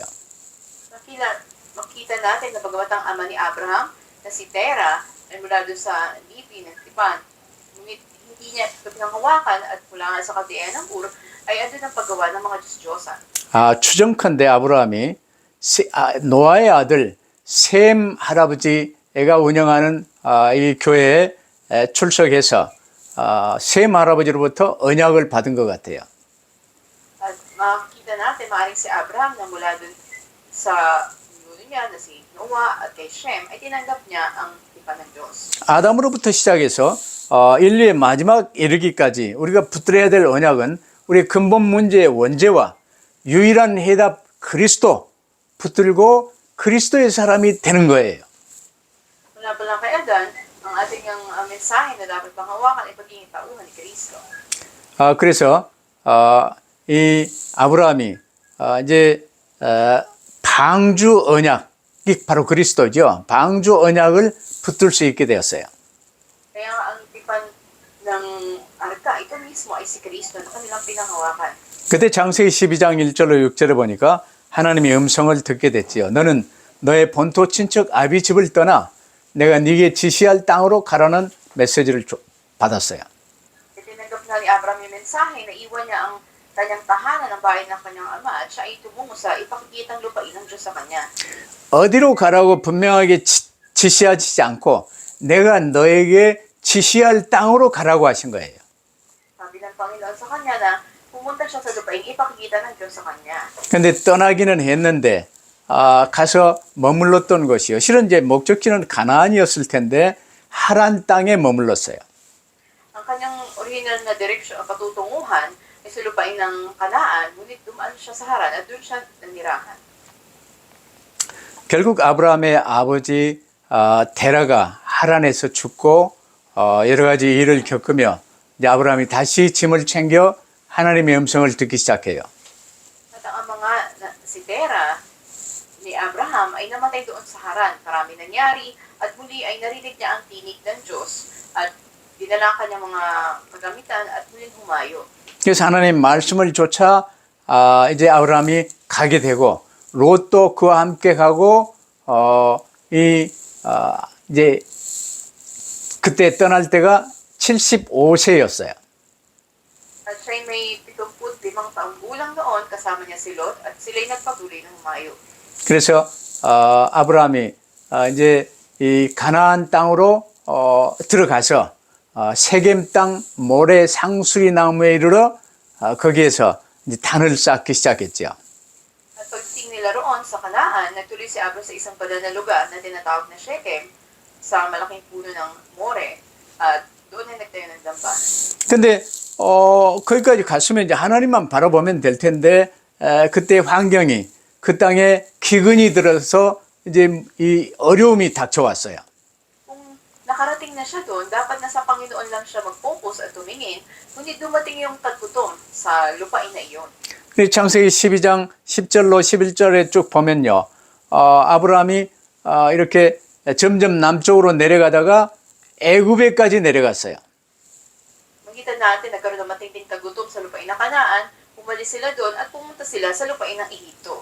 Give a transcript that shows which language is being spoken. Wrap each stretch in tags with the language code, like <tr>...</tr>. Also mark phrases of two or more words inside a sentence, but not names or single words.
<tl>Makita natin na bagamat ang ama ni Abraham na si Terah ay mula doon sa lipi ng tipan, ngunit hindi niya ito pinanghawakan at mula nga sa kaldean ng Ur ay andun ang paggawa ng mga Diyos-Diyosan.</tl> <ko>추정컨대 아브라함이 노아의 아들 셈 할아버지가 운영하는 이 교회에 출석해서 셈 할아버지로부터 언약을 받은 것 같아요.</ko> <tl>makikita natin maaaring si Abraham na mula dun sa nuno niya na si Noah at kay Shem ay tinanggap niya ang tipan ng Diyos.</tl> <ko>아담으로부터 시작해서 인류의 마지막 이르기까지 우리가 붙들어야 될 언약은 우리의 근본 문제의 원죄와 유일한 해답 그리스도 붙들고 그리스도의 사람이 되는 거예요.</ko> <tl>Mula pa lang kay Adan, ang ating mensahe na dapat panghawakan ay pagiging tauhan ni Kristo.</tl> <ko>그래서 이 아브라함이 이제 방주 언약이 바로 그리스도죠. 방주 언약을 붙들 수 있게 되었어요.</ko> <tl>Kaya ang tipan ng arka, ito mismo ay si Kristo na kanilang pinanghawakan.</tl> <ko>그때 창세기 12장 1절로 6절에 보니까 하나님의 음성을 듣게 됐지요. 너는 너의 본토 친척 아비 집을 떠나 내가 네게 지시할 땅으로 가라는 메시지를 받았어요.</ko> <tl>Tinanggap na ni Abraham yung mensahe na iwan niya ang kanyang tahanan ng bahay ng kanyang ama at siya ay tumungo sa ipakikitang lupain ng Diyos sa kanya.</tl> <ko>어디로 가라고 분명하게 지시하지 않고 내가 너에게 지시할 땅으로 가라고 하신 거예요.</ko> <tl>Sabi ng Panginoon sa kanya na pumunta siya sa lupain, ipakikita ng Diyos sa kanya.</tl> <ko>근데 떠나기는 했는데 가서 머물렀던 것이요. 실은 이제 목적지는 가나안이었을 텐데 하란 땅에 머물렀어요.</ko> <tl>Ang kanyang original na direksyon, patutunguhan ay sa lupain ng Kanaan, ngunit dumaan siya sa Haran at doon siya nanirahan.</tl> <ko>결국 아브라함의 아버지 데라가 하란에서 죽고 여러 가지 일을 겪으며 이제 아브라함이 다시 짐을 챙겨 하나님의 음성을 듣기 시작해요.</ko> <tl>At ang si Tera ni Abraham ay namatay doon sa Haran. Marami nangyari at muli ay narinig niya ang tinig ng Diyos at dinala kanyang mga kagamitan at muling humayo.</tl> <ko>그래서 하나님 말씀을 쫓아 이제 아브라함이 가게 되고 롯도 그와 함께 가고 이제 그때 떠날 때가 75세였어요.</ko> <tl>At siya'y may 75 taong gulang noon, kasama niya si Lot at sila'y nagpatuloy na humayo.</tl> <ko>그래서 아브라함이 이제 이 가나안 땅으로 들어가서 세겜 땅 모래 상수리 나무에 이르러 거기에서 이제 단을 쌓기 시작했죠.</ko> <tl>At pagdating nila roon sa Kanaan, nagtuloy si Abraham sa isang padan na lugar na tinatawag na Shechem sa malaking puno ng More at doon ay nagtayo ng dambanan.</tl> <ko>근데 거기까지 갔으면 이제 하나님만 바라보면 될 텐데 그때 환경이 그 땅에 기근이 들어서 이제 이 어려움이 닥쳐왔어요.</ko> <tl>Kung nakarating na siya doon, dapat na sa Panginoon lang siya mag-focus at tumingin, ngunit dumating yung tagputom sa lupain na iyon.</tl> <ko>창세기 12장 10절로 11절에 쭉 보면요. 아브라함이 이렇게 점점 남쪽으로 내려가다가 애굽에까지 내려갔어요.</ko> <tl>Makita natin, nagkaroon ng matinding tagutom sa lupain ng Kanaan, umalis sila doon at pumunta sila sa lupain ng Ehipto.</tl>